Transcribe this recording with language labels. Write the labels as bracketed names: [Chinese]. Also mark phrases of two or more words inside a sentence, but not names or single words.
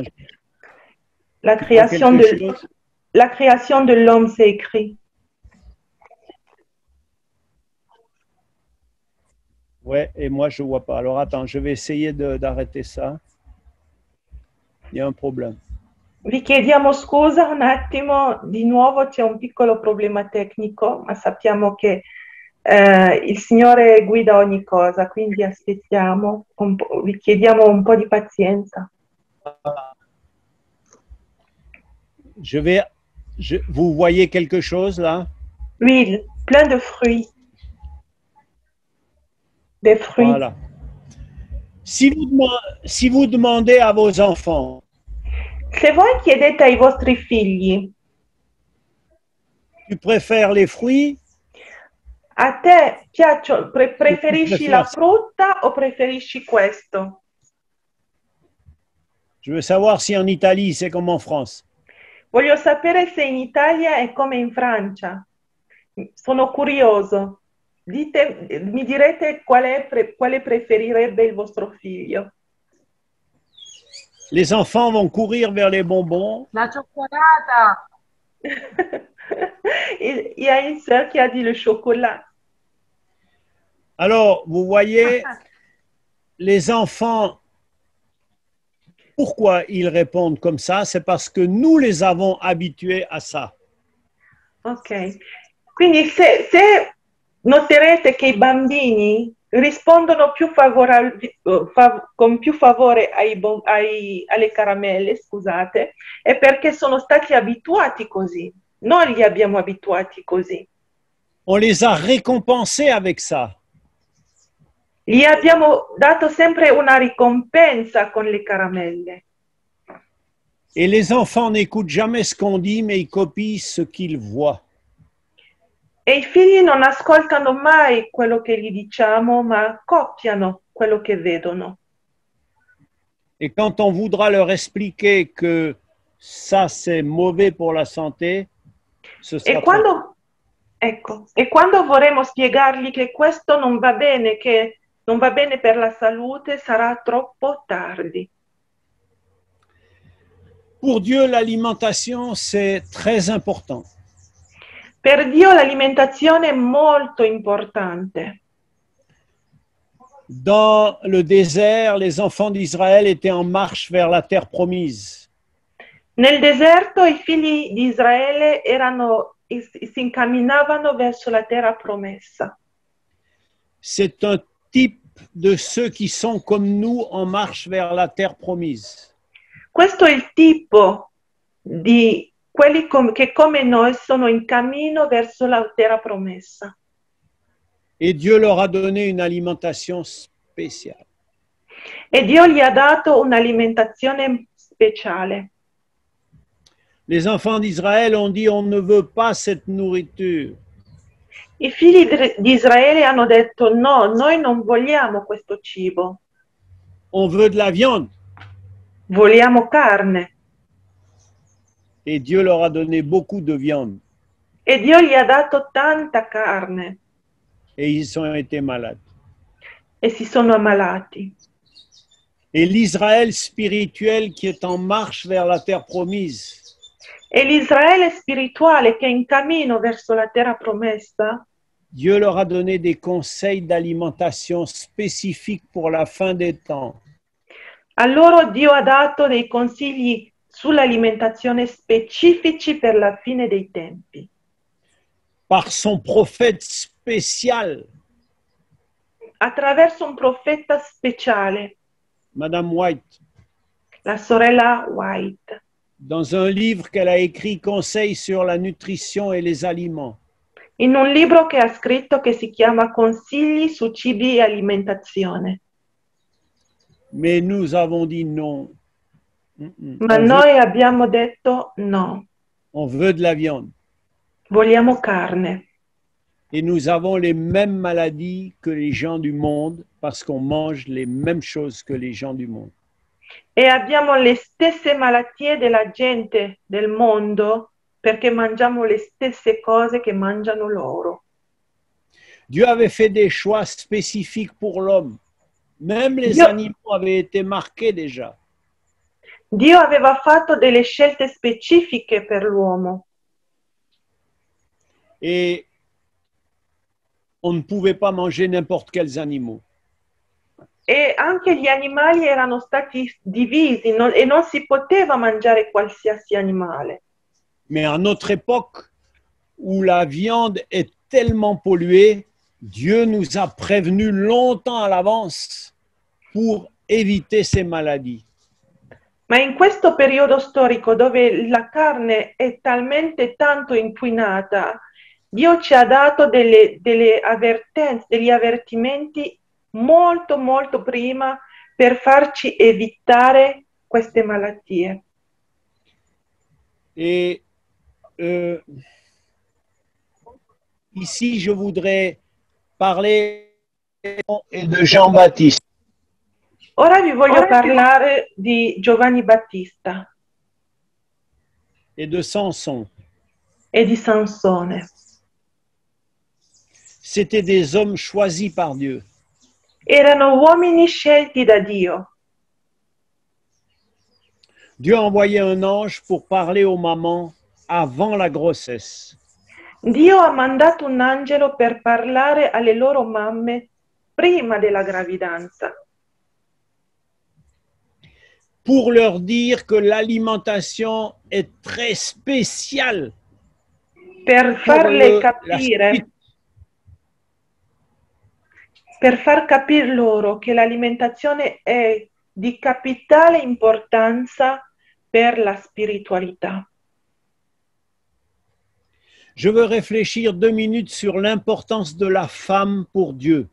[French] La création de l'homme, c'est écrit. Ouais, et moi, je vois pas. Alors, attends, je vais essayer d'arrêter ça. Il y a un problème. [Italian] Vi chiediamo scusa un attimo, di nuovo c'è un piccolo problema tecnico, ma sappiamo che il Signore guida ogni cosa, quindi aspettiamo, vi chiediamo un po' di pazienza. [French] Vous voyez quelque chose là? Oui, plein de fruits. Des fruits. Voilà. Si vous demandez à vos enfants, [Italian] Se voi chiedete ai vostri figli, [French] tu préfères les fruits? [Italian] a te preferisci la frutta o preferisci questo? [French] Je veux savoir si en Italie, c'est comme en France. [Italian] Voglio sapere se in Italia è come in Francia. Sono curioso. Mi direte quale preferirebbe il vostro figlio. [French] Les enfants vont courir vers les bonbons. [Italian] La cioccolata. [French] Il y a une sœur qui a dit le chocolat. Alors, vous voyez, les enfants, pourquoi ils répondent comme ça? C'est parce que nous les avons habitués à ça. Ok. [Italian] Quindi se noterete che i bambini rispondono con più favore alle caramelle, scusate, è perché sono stati abituati così. Noi li abbiamo abituati così. [French] On les a récompensés avec ça. [Italian] Gli abbiamo dato sempre una ricompensa con le caramelle. [French] Et les enfants n'écoutent jamais ce qu'on dit, mais ils copient ce qu'ils voient. [Italian] E i figli non ascoltano mai quello che gli diciamo, ma copiano quello che vedono. [French] Et quand on voudra leur expliquer que ça, c'est mauvais pour la santé, ce sera [Italian] e quando vorremmo spiegargli che questo non va bene, che non va bene per la salute, sarà troppo tardi. [French] Pour Dieu, l'alimentation, c'est très important. [Italian] Per Dio l'alimentazione è molto importante. [French] Dans le désert, les enfants d'Israël étaient en marche vers la terre promise. [Italian] Nel deserto i figli di Israele si incamminavano verso la terra promessa. [French] C'est un type de ceux qui sont comme nous en marche vers la terre promise. [Italian] Questo è il tipo di quelli che come noi sono in cammino verso la terra promessa. [French] Et Dieu leur a donné une alimentation spéciale. [Italian] E Dio gli ha dato un'alimentazione speciale. [French] Les enfants d'Israël ont dit, on ne veut pas cette nourriture. [Italian] I figli di Israele hanno detto no, noi non vogliamo questo cibo, [French] On veut de la viande. [Italian] vogliamo carne. [French] Et Dieu leur a donné beaucoup de viande. [Italian] E Dio gli ha dato tanta carne [French] Et ils ont été malades. [Italian] e si sono ammalati. [French] Et l'Israël spirituel qui est en marche vers la terre promise, [Italian] E l'Israele spirituale che è in cammino verso la terra promessa, [French] Dieu leur a donné des conseils d'alimentation spécifiques pour la fin des temps. [Italian] a loro Dio ha dato dei consigli sull'alimentazione specifici per la fine dei tempi. [French] Par son prophète spécial, [Italian] Attraverso un profeta speciale, [French] Madame White, [Italian] la sorella White, [French] dans un livre qu'elle a écrit, Conseils sur la nutrition et les aliments. [Italian] in un libro che ha scritto che si chiama Consigli su cibi e alimentazione. [French] Mais nous avons dit non. [Italian] Ma noi abbiamo detto no, [French] On veut de la viande. [Italian] vogliamo carne. [French] Et nous avons les mêmes maladies que les gens du monde parce qu'on mange les mêmes choses que les gens du monde. [Italian] E abbiamo le stesse malattie della gente del mondo perché mangiamo le stesse cose che mangiano loro. [French] Dieu avait fait des choix spécifiques pour l'homme. Même les Dieu- animaux avaient été marqués déjà. [Italian] Dio aveva fatto delle scelte specifiche per l'uomo [French] Et on ne pouvait pas manger n'importe quels animaux. [Italian] e anche gli animali erano stati divisi e non si poteva mangiare qualsiasi animale. [French] Mais à notre époque, où la viande est tellement polluée, Dieu nous a prévenus longtemps à l'avance pour éviter ces maladies. [Italian] Ma in questo periodo storico dove la carne è talmente tanto inquinata, Dio ci ha dato delle avvertenze, degli avvertimenti molto molto prima per farci evitare queste malattie. [French] Et ici, je voudrais parler de Jean-Baptiste. [Italian] Ora vi voglio parlare di Giovanni Battista [French] Et de Samson. [Italian] e di Sansone. [French] C'étaient des hommes choisis par Dieu. [Italian] Erano uomini scelti da Dio. [French] Dieu a envoyé un ange pour parler aux mamans avant la grossesse. [Italian] Dio ha mandato un angelo per parlare alle loro mamme prima della gravidanza, [French] pour leur dire que l'alimentation est très spéciale [Italian] per farle capire, per far capire loro che l'alimentazione è di capitale importanza per la spiritualità. [French] Je veux réfléchir 2 minutes sur l'importance de la femme pour Dieu.